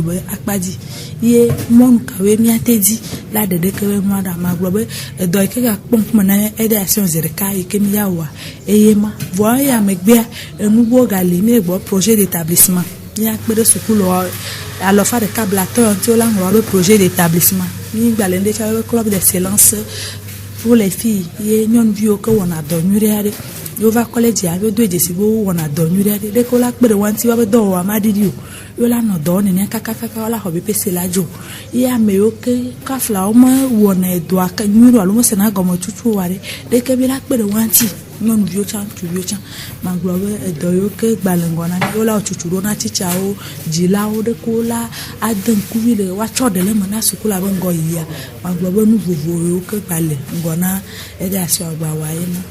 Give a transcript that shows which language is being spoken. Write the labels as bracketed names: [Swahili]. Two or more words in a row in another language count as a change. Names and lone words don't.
[Ewe] be akpadzi ye mɔnu kawoe miate dzi la ɖeɖeke be nua ɖa magblɔ be edɔ yi ke gakpɔ ŋkume na eɖe asi zi ɖeka yi ke mi ya wɔa eye ma vɔ eye amegbea enuwo gali mi gbɔ [French] projet d'établissement [Ewe] miakpe ɖe sukulu alɔfa ɖeka blatɔ ŋuti wola ŋlɔ be [French] projet d'établissement [Ewe] mi gbalẽ ɖe tsɔ be [French] club d'excellence pour les filles [Ewe] ye nyɔnuviwo ke wɔna dɔ nyuie aɖe yo va kɔledzia yo do dzesi be wɔna dɔ nyuie aɖe ɖeke wola kpe ɖe wa ŋuti woabe dɔwɔwɔ ma ɖiɖi o yo la nɔ dɔ nenea kakakaka wola xɔ BPC la dzo ye amewo ke kafla wo me wɔna dɔa nyuie alo mesena gɔme tutu wa ɖe ɖeke bi la kpe ɖe wa ŋuti nyɔnuviwo tsã ŋutsuviwo tsã magblɔ be edɔ yiwo ke gbalẽ ŋgɔ na mi wola tsutsu ɖo na titsawo dzilawo ɖeke wola ade ŋkuvi le woatsɔ ɖe le me na sukula be ŋgɔ yia magblɔ be nu vovovo yiwo ke gbalẽ ŋgɔ na eɖe asi agbawa ye ma.